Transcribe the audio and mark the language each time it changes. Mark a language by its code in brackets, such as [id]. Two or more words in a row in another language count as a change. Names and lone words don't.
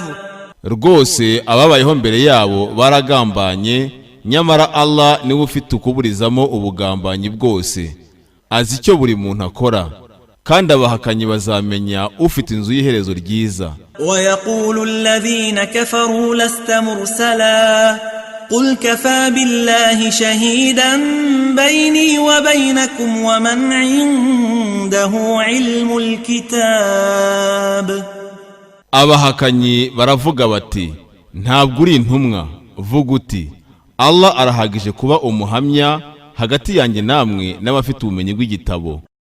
[rw] rwose ababayeho mbere yabo baragambanye, nyamara Allah niwe ufite ukuburizamo ubugambanyi bwose, azi icyo buri muntu akora, kandi abahakanyi bazamenya ufite inzu y'iherezo ryiza. [ar] ويقول الذين كفروا لست مرسلا قل كفى بالله شهيدا بيني وبينكم ومن عنده علم الكتاب. [rw] abahakanyi baravuga bati, ntabwo uri intumwa, vuga uti Allah arahagije kuba umuhamya hagati yanjye namwe n'abafite ubumenyi bw'igitabo.